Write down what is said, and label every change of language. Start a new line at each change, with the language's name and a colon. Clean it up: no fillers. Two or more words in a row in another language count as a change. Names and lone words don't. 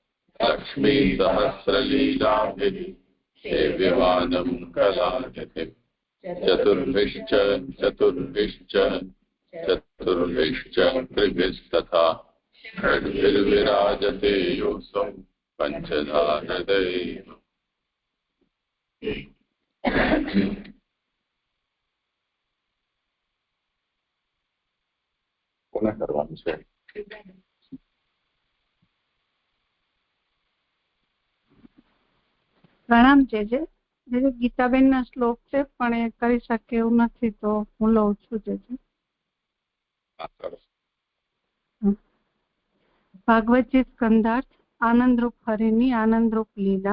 Sanskrit: लक्ष्मीसहस्रलीलाभिः सेव्यमानं कलानिधिम् चतुर्भिश्च चतुर्भिश्च चतुर्भिश्च त्रिभिस्तथा षड्भिर्विराजते योऽसौ पञ्चधा हृदये पुनः
Gujarati: કરવાનું છે. પ્રણામ છે. ગીતાબેન ના શ્લોક છે પણ એ કરી શકે એવું નથી તો હું લઉં છું. ભાગવતજી સ્કંદાર્થ આનંદરૂપ હરિની આનંદરૂપ લીલા.